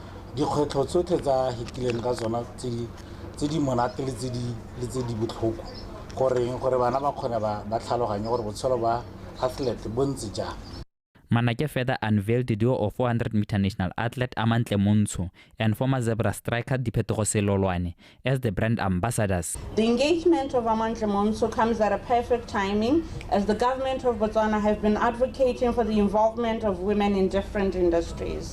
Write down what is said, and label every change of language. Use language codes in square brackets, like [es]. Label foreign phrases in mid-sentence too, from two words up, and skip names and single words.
[tn] dikgwetlho tsotlhe tsa hitileng ka tsona tse di monate le tse di botlhoko gore bana ba kgone ba tlhaloganye gore botshelo ba athlete bo ntse jang. [en] Manake further unveiled the duo of 400-meter national athlete Amantle Montsho and former Zebra striker Diphetogo Selolwane as the brand ambassadors. The engagement of Amantle Montsho comes at a perfect timing as the government of Botswana has been advocating for the involvement of women in different industries.